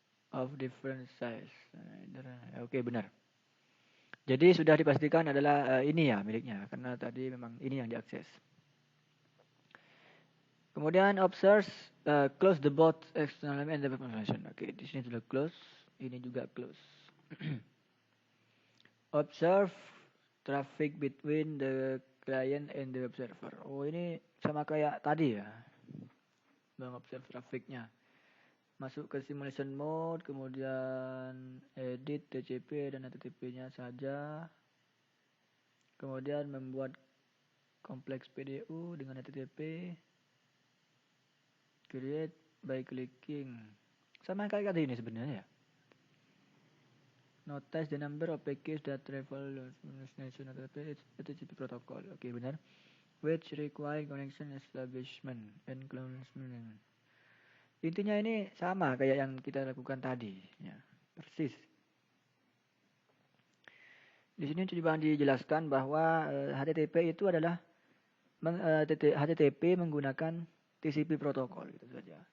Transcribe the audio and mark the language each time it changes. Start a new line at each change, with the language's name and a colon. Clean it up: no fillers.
English: Of different size.
Indonesian: Oke, benar. Jadi sudah dipastikan adalah ini ya miliknya karena tadi memang ini yang diakses. Kemudian
English: observe close the bot external and the web information.
Indonesian: Oke, di sini sudah close, ini juga close.
English: Observe traffic between the client and the web server.
Indonesian: Oh, ini sama kayak tadi ya. Mengobserve trafficnya. Masuk ke simulation mode, kemudian edit TCP dan HTTP-nya saja. Kemudian membuat kompleks PDU dengan HTTP.
English: Create by clicking.
Indonesian: Sama kayak tadi ini sebenarnya ya.
English: Notice the number of packets that travel destination HTTP protocol.
Indonesian: Oke, benar.
English: Which require connection establishment and closement.
Indonesian: Intinya ini sama kayak yang kita lakukan tadi, ya, persis. Di sini coba dijelaskan bahwa HTTP itu adalah HTTP menggunakan TCP protokol, gitu saja.